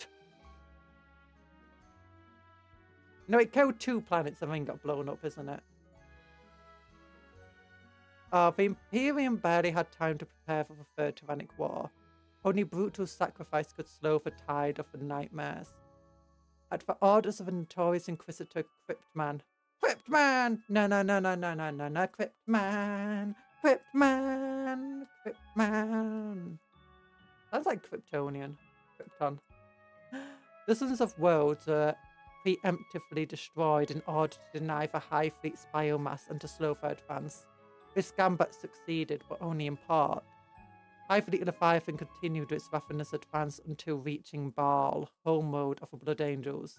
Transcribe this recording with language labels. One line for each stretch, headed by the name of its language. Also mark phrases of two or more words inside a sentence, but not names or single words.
English: No, it killed 2 planets and then got blown up, isn't it? The Imperium barely had time to prepare for the Third Tyrannic War. Only brutal sacrifice could slow the tide of the nightmares. At the orders of a notorious Inquisitor Cryptman. Cryptman! No, Cryptman! Cryptman! Cryptman! Sounds like Kryptonian. Krypton. Dozens of worlds are preemptively destroyed in order to deny the High Fleet's biomass and to slow their advance. This gambit succeeded, but only in part. High Fleet Leviathan continued its ravenous advance until reaching Baal, home mode of the Blood Angels.